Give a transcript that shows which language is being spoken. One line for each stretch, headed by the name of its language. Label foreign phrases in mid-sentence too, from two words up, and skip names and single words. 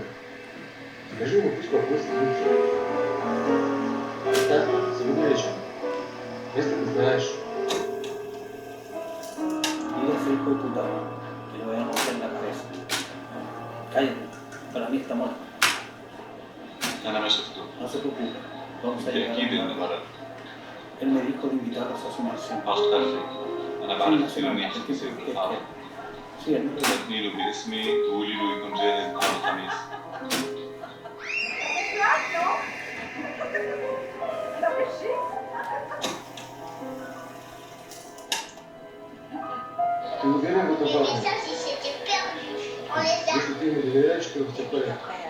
Russian: Скажи ему, пусть попросит лучше. Так, сегодня вечером. Если ты знаешь.
Spanish: Dile a su hijo de puta, que le voy a romper la cabeza. Cállate, para mí está muerto.
Arabic: أنا ما شفته.
Spanish: No se preocupe, vamos a llegar a
Arabic: بالتأكيد
Spanish: un
Arabic: إنه
Spanish: acuerdo.
Arabic: مرض.
Spanish: Él me dijo de invitarlos a su mansión.
Arabic: عشت خلفي. أنا
Spanish: Sí,
Arabic: بعرف
Spanish: una
Arabic: كثير
Spanish: semana,
Arabic: منيح
Spanish: el
Arabic: شو
Spanish: tiempo
Arabic: بصير
Spanish: que
Arabic: بالحارة.
Spanish: Sí, él me lo dijo.
Arabic: تلقني له باسمي تقولي له يكون جاهز نهار الخميس.
Russian: Ты уверен в этом
French: Les
Russian: парне?
French: messages, ils s'étaient perdus. On les a...
Russian: Если ты ему доверяешь, то все в порядке.